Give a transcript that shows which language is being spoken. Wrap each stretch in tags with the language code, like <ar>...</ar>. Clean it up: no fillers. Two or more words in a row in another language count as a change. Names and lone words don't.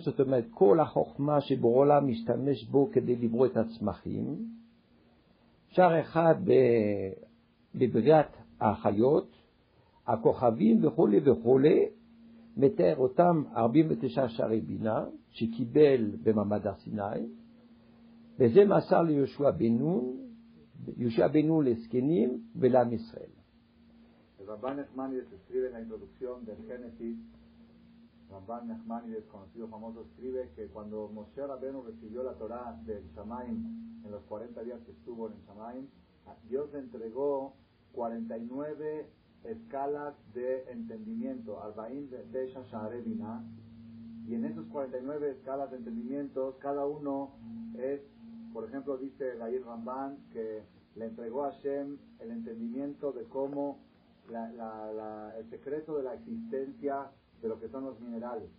<he>זאת אומרת כל החוכמה שבורא עולם משתמש בו כדי לברוא את הצמחים, שער אחד בבריאת החיות, הכוכבים וכו' וכו', מתאר אותם 49 שערי בינה שקיבל במעמד הר סיני, וזה מסר ליהושע בן נון לזקנים ולעם ישראל.</he> <es>Rabban Nachmanides escribe en la introducción del Génesis. Rabban Nachmanides, conocido famoso, escribe que cuando Moshe Rabbeinu recibió la Torá del Shamaim, en los 40 días que estuvo en el Shamaim, Dios le entregó 49 escalas de entendimiento,</es> <he>ארבעים ותשע שערי בינה,</he> <es>y en esos 49 escalas de entendimientos, cada uno es, por ejemplo, dice el Yair Ramban, que le entregó a Hashem el entendimiento de cómo el secreto de la existencia de lo que son los minerales.</es>